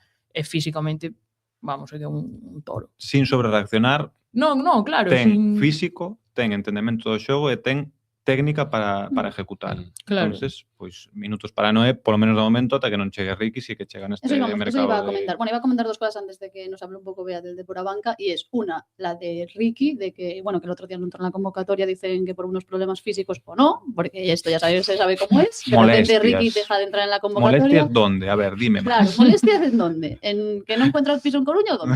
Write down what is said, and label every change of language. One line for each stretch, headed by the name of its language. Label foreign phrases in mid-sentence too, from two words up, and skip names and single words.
Galician: e físicamente, vamos, é que é un toro.
Spanish: Sin sobrereaccionar,
Galician: Non, claro, ten físico, ten entendemento do xogo e ten técnica para ejecutar. Claro. Entonces, pois minutos para Noé, polo menos de momento, ata que non chegue Ricky, si que chega neste
Spanish: Eso iba
Galician: mercado.
Spanish: a comentar. Bueno, iba a comentar dos cosas antes de que nos hable un poco Bea del Depor a banca, y es una, la de Ricky, de que, bueno, que el otro día no entró en la convocatoria, dicen que por unos problemas físicos o no, porque esto ya sabes, se sabe cómo es. De repente Molestias. Ricky deja de entrar en la convocatoria. ¿Molestias dónde? A ver, dime. Claro, molestias en dónde? ¿En que no encuentra el piso en Coruña o dónde?